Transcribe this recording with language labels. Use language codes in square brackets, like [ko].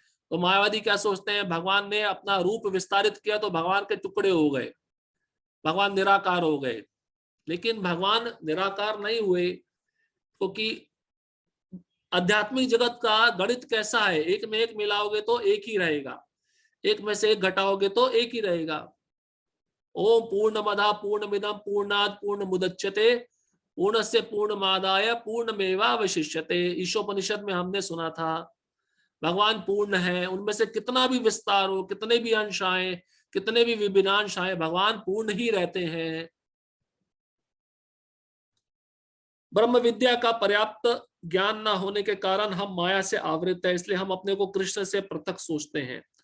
[hi] तो मायावादी क्या सोचते हैं, भगवान ने अपना रूप विस्तारित किया तो भगवान के टुकड़े हो गए, भगवान निराकार हो गए। लेकिन भगवान निराकार नहीं हुए, क्योंकि आध्यात्मिक जगत का गणित कैसा है, एक में एक मिलाओगे तो एक ही रहेगा, एक में से एक घटाओगे तो एक ही रहेगा। [sa] ओम पूर्णमदः पूर्णमिदं पूर्णात् पूर्णमुदच्यते पूर्णस्य पूर्णमादाय पूर्णमेवावशिष्यते। [hi] ईशोपनिषद में हमने सुना था भगवान पूर्ण है, उनमें से कितना भी विस्तार हो, कितने भी अंश आए, कितने भी विभिन्नांश आए, भगवान पूर्ण ही रहते हैं। ब्रह्म विद्या का पर्याप्त ज्ञान न होने के कारण हम माया से आवृत है, इसलिए हम अपने को कृष्ण से पृथक सोचते हैं।